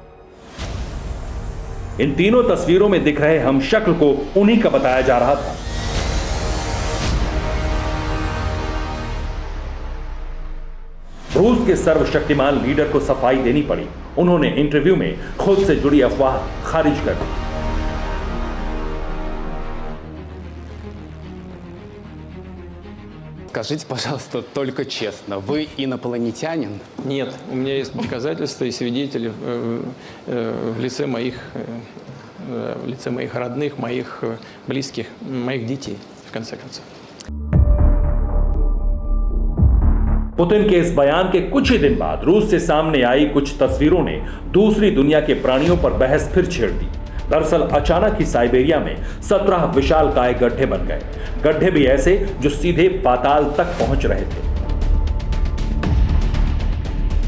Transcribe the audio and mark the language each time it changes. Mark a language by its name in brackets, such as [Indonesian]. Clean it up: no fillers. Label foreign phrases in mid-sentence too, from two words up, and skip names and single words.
[Hindi] इन तीनों तस्वीरों में दिख रहे हम शक्ल को उन्हीं का बताया जा रहा था। रूस के सर्वशक्तिमान लीडर को सफाई देनी पड़ी। उन्होंने इंटरव्यू में खुद से जुड़ी अफवाह खारिज कर दी। [Russian] Скажите, пожалуйста, только честно, вы инопланетянин? Нет, у меня есть доказательства и свидетели в лице моих родных, моих близких, моих детей, в конце концов. [Hindi] पुतिन के इस बयान के कुछ ही दिन बाद रूस से सामने आई कुछ तस्वीरों ने दूसरी दुनिया के प्राणियों पर बहस फिर छेड़ दी। दरअसल अचानक ही साइबेरिया में 17 विशालकाय गड्ढे बन गए। गड्ढे भी ऐसे जो सीधे पाताल तक पहुंच रहे थे।